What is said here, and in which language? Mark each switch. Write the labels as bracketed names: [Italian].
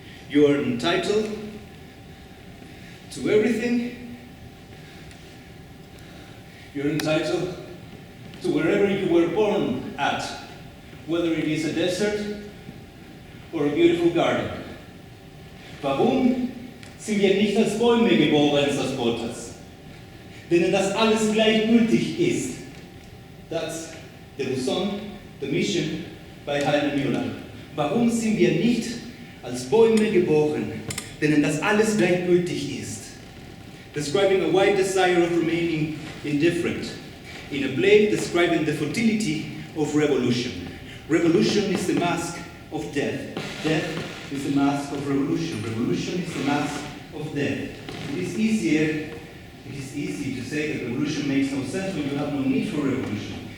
[English] You are entitled to everything You're entitled to wherever you were born at, whether it is a desert or a beautiful garden. [German] Warum sind wir nicht als Bäume geboren, sagt Bottas? Denen das alles gleichgültig ist. [English] That's the Luzon, the mission by Heiner Müller. [German] Warum sind wir nicht als Bäume geboren, denen das alles gleichgültig ist? [English] Describing a wide desire of remaining indifferent, in a play describing the futility of revolution. Revolution is the mask of death. Death is the mask of revolution. Revolution is the mask of death. It is easy to say that revolution makes no sense when you have no need for revolution.